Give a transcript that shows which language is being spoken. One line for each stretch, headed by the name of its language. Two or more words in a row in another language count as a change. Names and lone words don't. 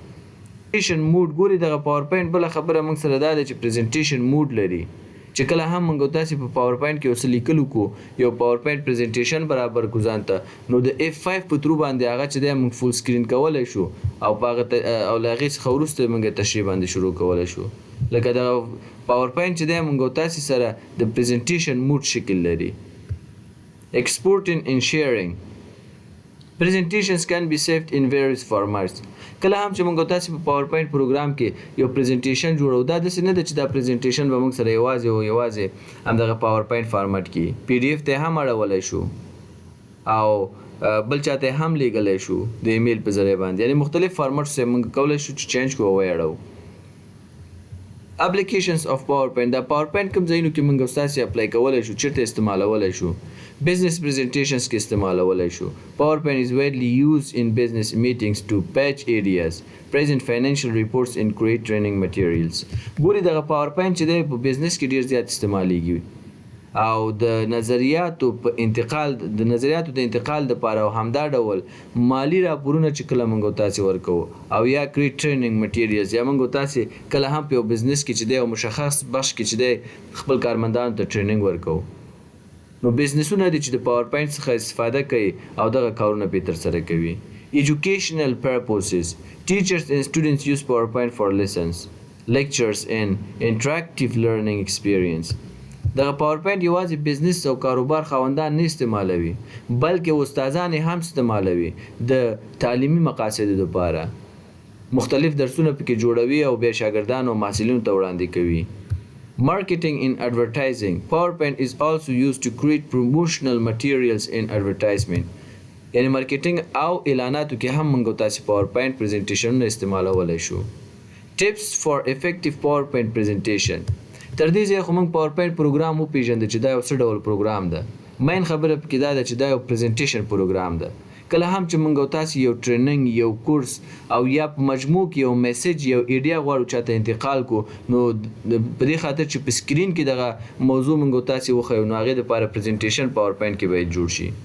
English: presentation mode
Pashto: ګوري دغه پاور پوینټ بله خبره موږ سره دا ده چې پریزنټیشن موډ لري چې کله هم موږ او تاسې په پاور پوینټ کې یو څه لیکلو کو یو پاور پوینټ پریزنټیشن برابر کو ځان ته نو د F5 په ترو باندې هغه چې دی موږ
English: full screen
Pashto: کولی شو او په هغه او له هغې څخه وروسته موږ تشریح باندې شروع کولی شو. لکه دغه پاور پوینټ چې دی موږ او تاسې سره د
English: presentation mode
Pashto: شکل لري.
English: Exporting and sharing. Presentations can be saved in various formats.
Pashto: کله هم چې موږ تاسو په پاور پوینټ پروګرام کې یو پریزنټیشن جوړو دا داسې نه ده چې دا پریزنټیشن به موږ سره یوازې همدغه پاور پوینټ فارمټ کې PDF ته هم اړولی شو او بل چاته هم لیږلی شو د ایمیل په ذریعه باندې یعنې مختلف فارمټس یې موږ کولی شو چې چینج کړو او ویړو.
English: Applications of PowerPoint.
Pashto: دا PowerPoint کوم ځایونو کې موږ ستاسې اپلای کولی شو چېرته استعمالولی شو
English: business presentations
Pashto: کې استعمالولی شو.
English: PowerPoint is widely used in business meetings to patch areas, present financial reports and create training materials.
Pashto: ګوري دغه PowerPoint چې دی په بزنس کې ډېر زیات استعمالیږي او د نظریاتو په انتقال د نظریاتو د انتقال دپاره او همدا ډول مالی راپورونه چې کله موږ تاسې ورکوو او یا
English: create training materials
Pashto: یا موږ تاسې کله هم په یو بزنس کې چې دی او مشخص بخش کې چې دی خپل کارمندانو ته ټریننګ ورکوو نو بزنسونه دي چې د پاور پوینټ څخه استفاده کوي او دغه کارونه پرې ترسره کوي.
English: Educational purposes. Teachers and students use PowerPoint for lessons, lectures and interactive learning experience.
Pashto: دغه پاور پوینټ یوازې بزنس او کاروبار خاوندان نه استعمالوي بلکې استادان یې هم استعمالوي د تعلیمي مقاصدو دپاره. مختلف درسونه پکې جوړوي او بیا شاګردانو او محصلینو ته وړاندې کوي.
English: Marketing in advertising. PowerPoint is also used to create promotional materials in advertisement.
Pashto: یعنی مارکیټینګ او اعلاناتو کې هم موږ تاسې پاور پوینټ پریزنټیشنونه استعمالولی شو.
English: Tips for effective PowerPoint presentation.
Pashto: تر دې ځایه خو موږ پاور پوینټ پروګرام وپېژنده چې دا یو څه ډول پروګرام ده. مین خبره پکې دا ده چې دا یو
English: presentation program
Pashto: ده. کله هم چې موږ تاسې یو ټریننګ یو کورس او یا په مجموع کې یو میسج یو ایډیا غواړو چاته انتقال کو نو په دې خاطر چې په سکرین کې دغه موضوع موږ تاسې وښیو نو هغې دپاره پریزنټیشن پاور پوینټ کې باید جوړ شي.